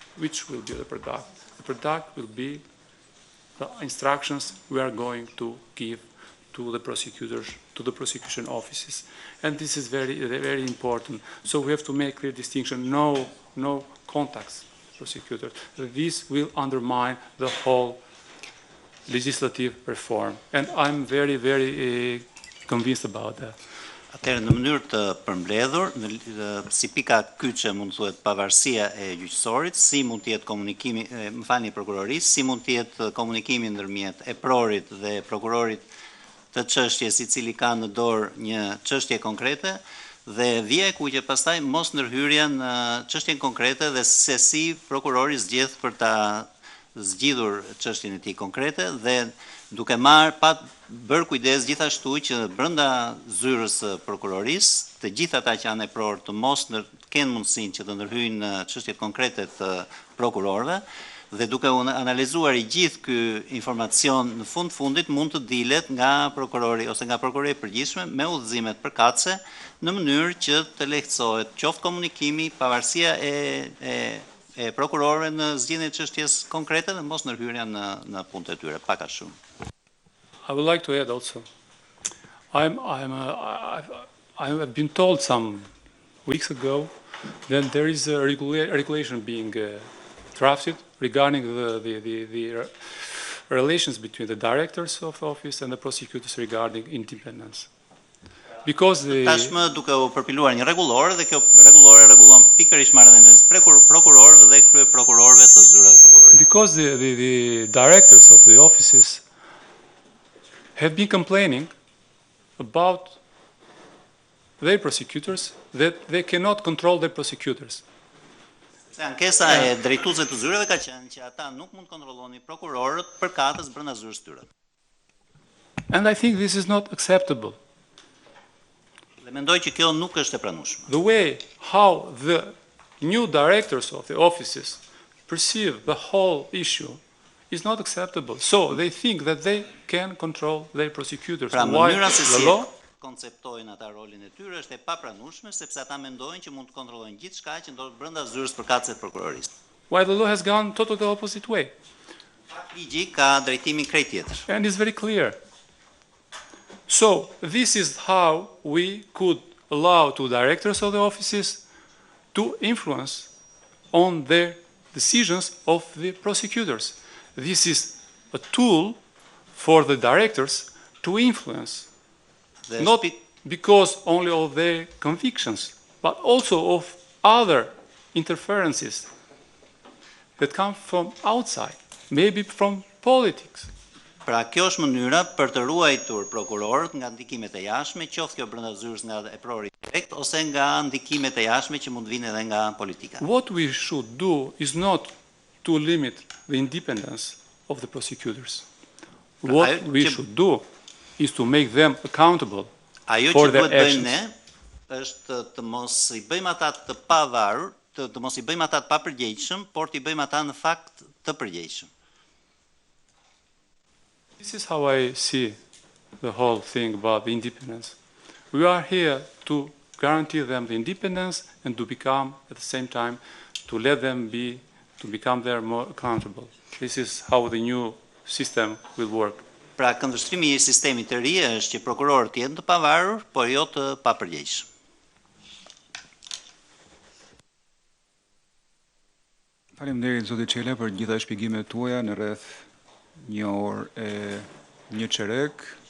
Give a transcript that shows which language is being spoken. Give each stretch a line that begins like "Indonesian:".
English: Which will be the product? The product will be the instructions we are going to give to the prosecutors, to the prosecution offices. And this is very, very important. So we have to make clear distinction, no contacts with prosecutors. This will undermine the whole legislative reform. And I'm very, very convinced about that.
Albanian: Atëherë, në mënyrë të përmbledhur, si pika kyçe mund thuhet pavarësia e gjyqësorit, si mund të jetë komunikimi, më falni, prokurorisë, si mund të jetë komunikimi ndërmjet e prorit dhe prokurorit të çështjes i cili ka në dorë një çështje konkrete, dhe vija e kuqe pastaj mos ndërhyrja në çështjen konkrete dhe se si prokurori zgjedh për ta zgjidhur çështjen e tij konkrete dhe duke bërë kujdes gjithashtu që brenda zyrës së prokurorisë, të gjithë ata që janë e prorë të mos kenë mundësinë që të ndërhyjnë në çështjet konkrete të prokurorëve dhe duke analizuar i gjithë ky informacion në fundit mund të dilet nga prokurori ose nga prokuroria e përgjithshme me udhëzimet përkatëse në mënyrë që të lehtësohet qoftë komunikimi, pavarësia e prokurorëve në zgjidhjen e çështjes konkrete dhe mos ndërhyrja në punët e tyre, pak a shumë.
English: I would like to add also, I have been told some weeks ago that there is a regulation being drafted regarding the relations between the directors of office and the prosecutors regarding independence. Because
Albanian: Tashmë duke u përpiluar një rregullor dhe kjo rregullore rregullon pikërisht marrëdhënien e prokurorëve dhe kryeprokurorëve të zyrave prokurorie.
English: Because the directors of the offices have been complaining about their prosecutors that they cannot control their prosecutors.
Albanian: Se ankesa e drejtuesve të zyreve ka qenë që ata nuk mund kontrollonin prokurorët përkatës brenda zyrës tyre.
English: And I think this is not acceptable.
Albanian: Dhe mendoj që kjo nuk është e pranueshme.
English: The way how the new directors of the offices perceive the whole issue is not acceptable. So they think that they can control their prosecutors.
Albanian: Pra
English: While
Albanian: mënyra se
English: the
Albanian: si
English: law
Albanian: konceptojnë ata rolin e tyre është e papranueshme sepse ata mendojnë që mund të kontrollojnë gjithçka që ndodh brenda zyrës përkatëse të prokurorisë.
English: Why the law has gone totally the opposite way.
Albanian: Ligji ka drejtimin krejt tjetër.
English: And it's very clear. So this is how we could allow to directors of the offices to influence on their decisions of the prosecutors. This is a tool for the directors to influence, not because only of their convictions, but also of other interferences that come from outside, maybe from politics.
Albanian: Pra kjo është mënyra për të ruajtur prokurorët nga ndikimet e jashtme, qoftë kjo brenda zyrës nga e prokurorit direkt ose nga ndikimet e jashtme që mund vinë edhe nga politika.
English: What we should do is not to limit the independence of the prosecutors. What we should do is to make them accountable for their actions.
Albanian: Ajo që duhet bëjmë ne është të mos i bëjmë ata të pavarur, të mos i bëjmë ata të papërgjegjshëm, por të i bëjmë ata në fakt të përgjegjshëm.
English: This is how I see the whole thing about the independence. We are here to guarantee them the independence and to become, at the same time, to let them to become there more accountable. This is how the new system will work.
Albanian: Pra këndvështrimi i sistemit të ri është që prokurorët jenë të pavarur, por jo të papërgjegjshëm. Faleminderit zoti Çela për gjitha shpjegimet tuaja në rreth 1 orë e 1 çerek.